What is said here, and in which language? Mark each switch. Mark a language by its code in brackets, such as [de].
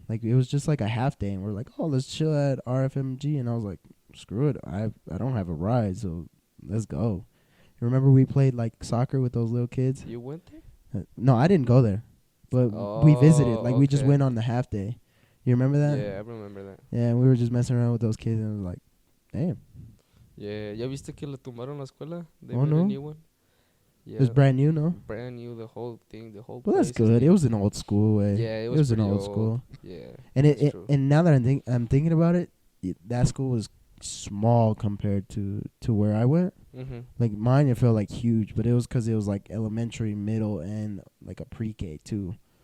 [en] Like it was just like a half day, and we're like, oh, let's chill at RFMG, and I was like, screw it, I don't have a ride, so let's go. You remember we played like soccer with those little kids? You went there? No, I didn't go there, but we visited. Like we just went on the half day. You remember that? Yeah, I remember that. Yeah, and we were just messing around with those kids, and it was like, damn. [es] Yeah, ¿ya viste que le tumbaron la escuela? [en] They made a new one. Yeah. It was brand new, no? Brand new, the whole thing, the whole Well, that's good. It was an old school way. Yeah, it was an old school. Yeah. And and now that I'm thinking about it, that school was small compared to where I went. Mm-hmm. Like mine, it felt like huge, but it was because it was like elementary, middle, and like a pre-K too.